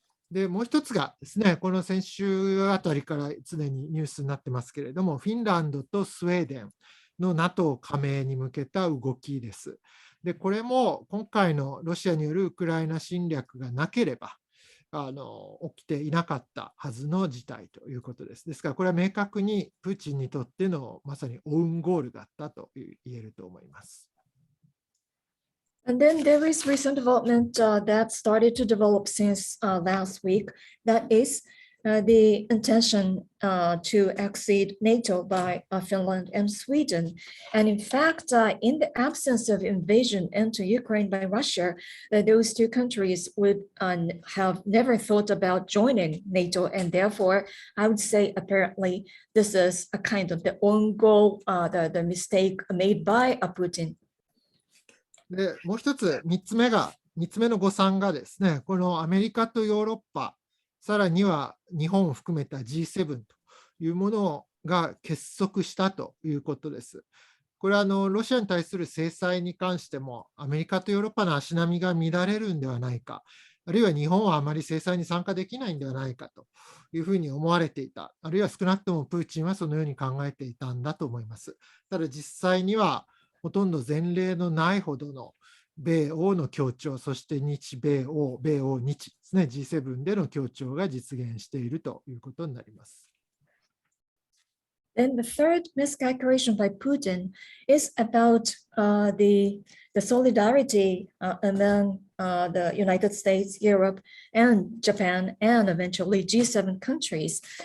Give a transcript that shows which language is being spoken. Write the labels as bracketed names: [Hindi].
[Japanese] で、もう一つがですね、この先週あたりから常にニュースになってますけれども、フィンランドとスウェーデンの NATO 加盟に向けた動きです。で、これも今回のロシアによるウクライナ侵略がなければ、起きていなかったはずの事態ということです。ですから、これは明確にプーチンにとってのまさにオウンゴールだったと言えると思います。 [English] And then there is recent development that started to develop since last week. That is the intention to exceed NATO by Finland and Sweden. And in fact, in the absence of invasion into Ukraine by Russia, those two countries would have never thought about joining NATO. And therefore, I would say apparently this is a kind of the own goal, the mistake made by Putin. [Japanese] で、もう一つ、3つ目の誤算がですね、このアメリカとヨーロッパ、さらには日本を含めた G7 というものが結束したということです。これはロシアに対する制裁に関しても、アメリカとヨーロッパの足並みが乱れるんではないか、あるいは日本はあまり制裁に参加できないんではないかというふうに思われていた、あるいは少なくともプーチンはそのように考えていたんだと思います。ただ実際には、ほとんど前例のないほどの米欧の協調、そして日米欧、米欧日ですね、G7 での協調が実現しているということになります。 [English] Then the third miscalculation by Putin is about the solidarity among the United States, Europe, and Japan, and eventually G7 countries.